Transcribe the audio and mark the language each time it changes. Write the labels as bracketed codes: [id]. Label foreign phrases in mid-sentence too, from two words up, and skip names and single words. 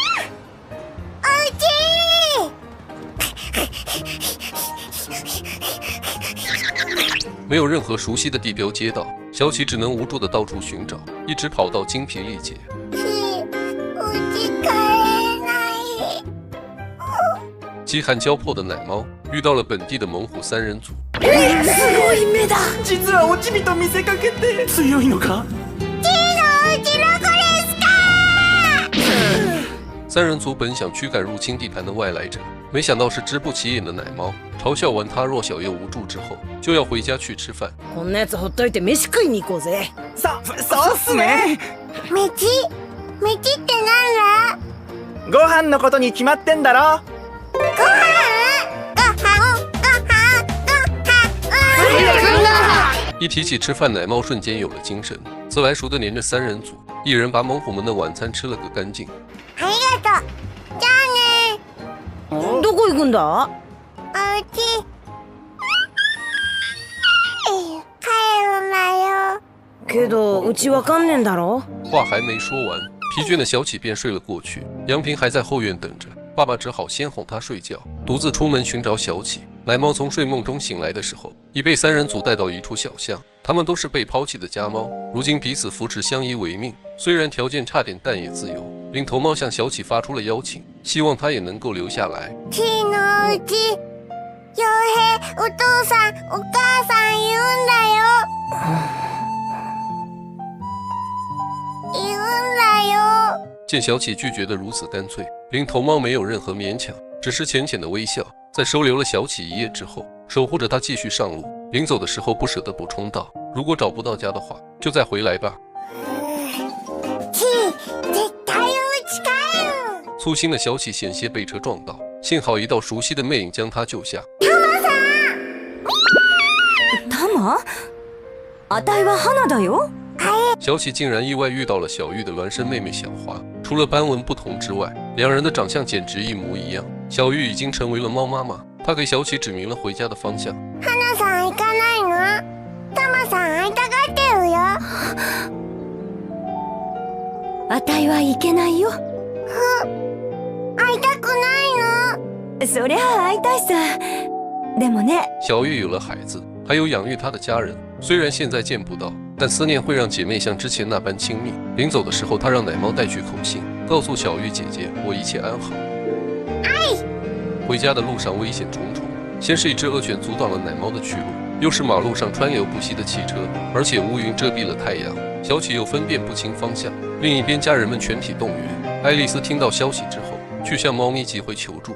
[zh] 没有任何熟悉的地标街道，小启只能无助地到处寻找，一直跑到精疲力竭。饥寒交迫的奶猫遇到了本地的猛虎3人组。 [ja] すごい目だ。実は落ち人見せかけて強いのか。 [zh] 3 人组本想驱赶入侵地盘的外来者，没想到是只不起眼的奶猫，嘲笑完他弱小又无助之后，就要回家去吃饭。 [ja] こんなやつほっといて飯食いに行こうぜ。そうっすね。飯ってなんだ。ご飯のことに決まってんだろ。 [zh] 一提起吃饭，奶猫瞬間有了精神，自来熟的黏着3人组，一人把猛虎们的晚餐吃了个干净。 [ja] ありがとう。じゃあね。どこ行くんだ？おうち。帰るなよ。けどうちわかんねんだろ。 [zh] 话还没说完，疲倦的小启便睡了过去。杨平还在后院等着，爸爸只好先哄他睡觉，独自出门寻找小启。奶猫从睡梦中醒来的时候，已被3人组带到一处小巷。他们都是被抛弃的家猫，如今彼此扶持，相依為命。虽然条件差点，但也自由。领头猫向小启发出了邀请，希望他也能够留下来。 [ja] ちのうち、陽平、お父さん、お母さん言うんだよ。言うんだよ。 [zh] 见小启拒绝得如此干脆，领头猫没有任何勉强，只是浅浅的微笑。在收留了小启一夜之后，守护着他继续上路。临走的时候不舍得补充道，如果找不到家的话，就再回来吧。 [ja] 絶対お家帰る。 [zh] 粗心的小启险些被车撞到，幸好一道熟悉的魅影将他救下。 [ja] タマ？あたいは花だよ。 [zh] 小启竟然意外遇到了小玉的孪生妹妹小花，除了斑纹不同之外，两人的长相简直一模一样。小玉已经成为了猫妈妈，她给小启指明了回家的方向。 [ja] 花さん行かないの？タマさん会いたがってるよ。あたいは行けないよ。会いたくないの？そりゃ会いたいさ。でもね。 [zh] 小玉有了孩子，还有养育她的家人，虽然现在见不到，但思念会让姐妹像之前那般亲密。临走的时候，她让奶猫带去口信，告诉小玉姐姐我一切安好。回家的路上危险重重，先是一只恶犬阻挡了奶猫的去路，又是马路上川流不息的汽车，而且乌云遮蔽了太阳，小启又分辨不清方向。另一边，家人们全体动员。爱丽丝听到消息之后， 去向猫咪集会求助。